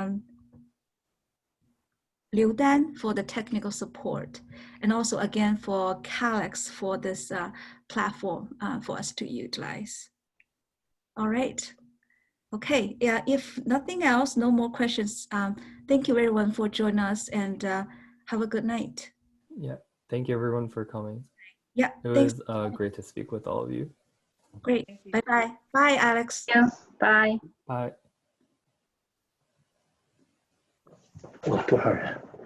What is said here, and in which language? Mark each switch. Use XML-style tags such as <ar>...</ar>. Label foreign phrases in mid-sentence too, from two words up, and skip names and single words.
<en>Liu Dan for the technical support, and also again for CALex for this platform for us to utilize. All right. Okay. Yeah. If nothing else, no more questions. Thank you everyone for joining us, and have a good night. Yeah. Thank you everyone for coming. Yeah. It was great to speak with all of you. Great. Bye-bye. Bye, Alex. Yes. Bye. Bye.</en> <zh>有多少人？</zh>